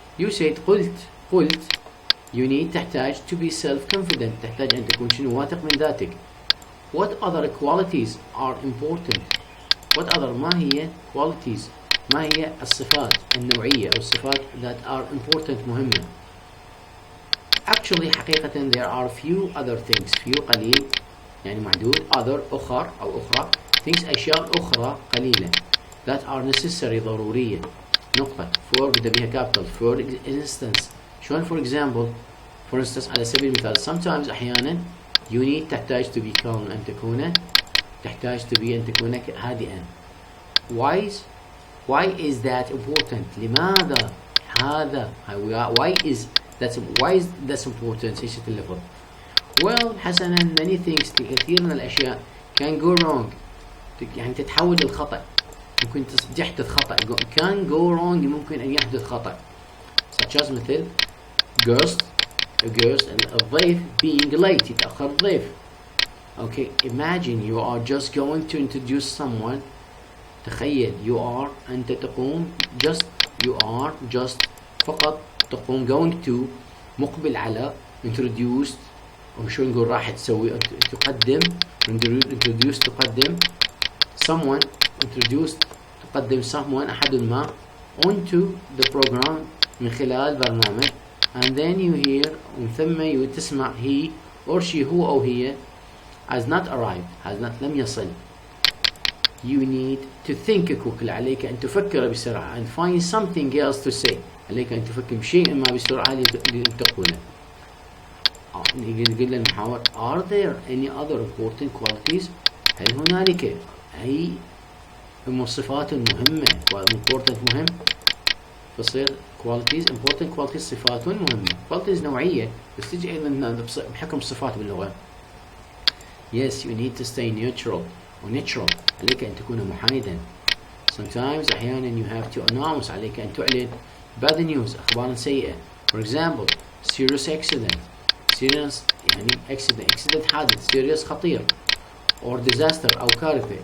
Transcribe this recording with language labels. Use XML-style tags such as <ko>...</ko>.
<en>you said</en> <ar>قلت</ar> <en>you need</en> <ar>تحتاج</ar> <en>to be self-confident،</en> <ar>تحتاج أن تكون شنو؟ واثق من ذاتك.</ar> <en>what other qualities are important؟ what other</en> <ar>ما هي</ar> <en>qualities</en> <ar>ما هي الصفات النوعية أو الصفات</ar> <en>that are important</en> <ar>مهمة.</ar> <en>Actually</en> <ar>حقيقة</ar> <en>there are few other things, few</en> <ar>قليل يعني معدود,</ar> <en>other</en> <ar>أخر أو أخرى,</ar> <en>things</en> <ar>أشياء أخرى قليلة</ar> <en>that are necessary</en> <ar>ضرورية نقطة</ar> <en>for</en> <ar>بدأ بها</ar> <en>capital. for instance</en> <ar>شلون</ar> <en>for example for instance</en> <ar>على سبيل المثال</ar> <en>sometimes</en> <ar>أحيانا</ar> <en>you need</en> <ar>تحتاج</ar> <en>to be calm</en> <ar>أن تكون تحتاج</ar> <en>to be</en> <ar>أن تكون هادئا.</ar> <en>why is that important؟</en> <ar>لماذا هذا why is that important؟ ايش اللفظ؟</ar> <en>well</en> <ar>حسنا</ar> <en>many things</en> <ar>كثير من الأشياء</ar> <en>can go wrong</en> <ar>يعني تتحول للخطأ ممكن يحدث خطأ can go wrong ممكن أن يحدث خطأ</ar> <en>such as</en> <ar>مثل guest الضيف</ar> <en>being late</en> <ar>يتأخر الضيف.</ar> <en>okay imagine you are just going to introduce someone</en> <ar>تخيل</ar> <en>you are</en> <ar>أنت تقوم</ar> <en>you are just</en> <ar>فقط تقوم</ar> <en>going to</en> <ar>مقبل على</ar> <en>introduce</en> <ar>وشو نقول راح تسوي تقدم</ar> <en>introduce</en> <ar>تقدم</ar> <en>someone introduce</en> <ar>تقدم</ar> <en>someone</en> <ar>أحد ما</ar> <en>onto the program</en> <ar>من خلال برنامج</ar> <en>and then you hear</en> <ar>ومن ثم تسمع</ar> <en>he or she</en> <ar>هو أو هي</ar> <en>has not arrived</en> <ar>لم يصل.</ar> <en>you need to think quickly</en> <ar>عليك أن تفكر بسرعة</ar> <en>and find something else to say</en> <ar>عليك أن تفكر بشيء ما بسرعة لتقوله. نقول للمحاور</ar> <en>are there any other important qualities؟</en> <ar>هل هنالك أي مواصفات مهمة important مهم فصير</ar> <en>qualities important qualities</en> <ar>صفات مهمة. qualities نوعية بس تجي أيضا بحكم صفات باللغة.</ar> <en>yes you need to stay neutral</en> <ar>عليك أن تكون محايدا.</ar> <en>sometimes</en> <ar>أحيانا</ar> <en>you have to announce</en> <ar>عليك أن تعلن</ar> <en>bad news</en> <ar>أخبار سيئة.</ar> <en>for example serious accident</en> <ar>يعني</ar> <en>accident</en> <ar>حادث</ar> <en>serious</en> <ar>خطير</ar> <en>or disaster</en> <ar>أو كارثة.</ar>